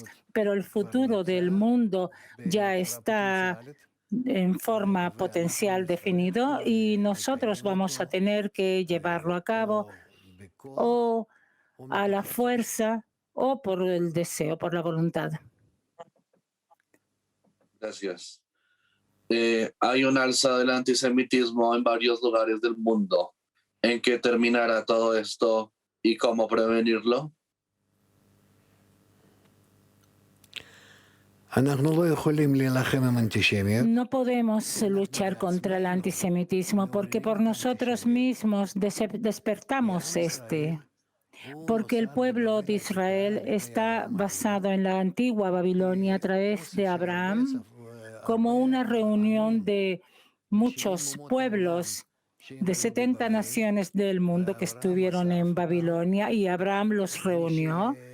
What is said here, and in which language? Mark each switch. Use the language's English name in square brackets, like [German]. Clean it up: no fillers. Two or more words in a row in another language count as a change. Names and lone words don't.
[Spanish] Pero el futuro del mundo ya está en forma potencial definido y nosotros vamos a tener que llevarlo a cabo o a la fuerza o por el deseo, por la voluntad. Gracias. Hay un alza del antisemitismo en varios lugares del mundo. ¿En qué terminará todo esto y cómo prevenirlo? [Hebrew] אנחנו לא יכולים להילחם עם אנטישמיות. [Spanish] No podemos luchar contra el antisemitismo porque por nosotros mismos despertamos porque el pueblo de Israel está basado en la antigua Babilonia a través de Abraham como una reunión de muchos pueblos de 70 naciones del mundo que estuvieron en Babilonia y Abraham los reunió.